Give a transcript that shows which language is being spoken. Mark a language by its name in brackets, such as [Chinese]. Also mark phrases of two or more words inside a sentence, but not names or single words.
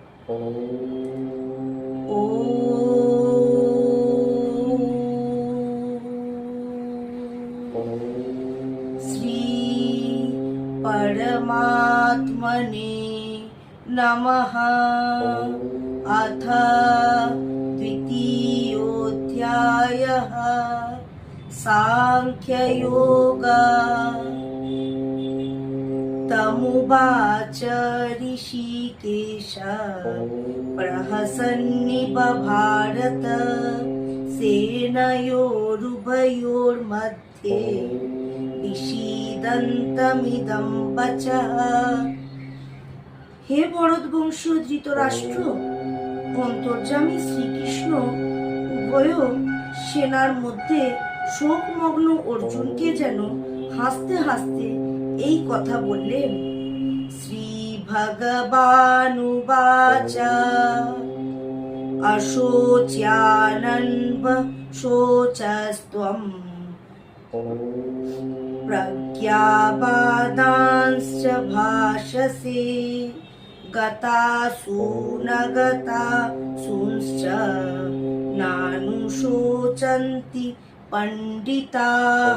[Sanskrit] শ্রী পরমাত্মনে নমঃ। অথ দ্বিতীয়োऽধ্যায়ঃ সাংখ্যযোগः। तमुवाच ऋषिकेशः प्रहसन्निव भारत सेनयोरुभयोर्मध्ये विषीदन्तमिदं वचः। [Bangla] হে ভরতবংশীয় ধৃতরাষ্ট্র, অন্তর্যামী শ্রীকৃষ্ণ উভয় সেনার মধ্যে শোকমগ্ন অর্জুনকে যেন হাসতে হাসতে এই কথা বললেন। [Sanskrit] শ্রী ভগবানুবাচ অশোচ্যানন্ব শোচস্ত্বম প্রজ্ঞাবাদাংশ্চ ভাষসে গতাসু ন গতাসুশ্চ নানুশোচন্তি পণ্ডিতাঃ।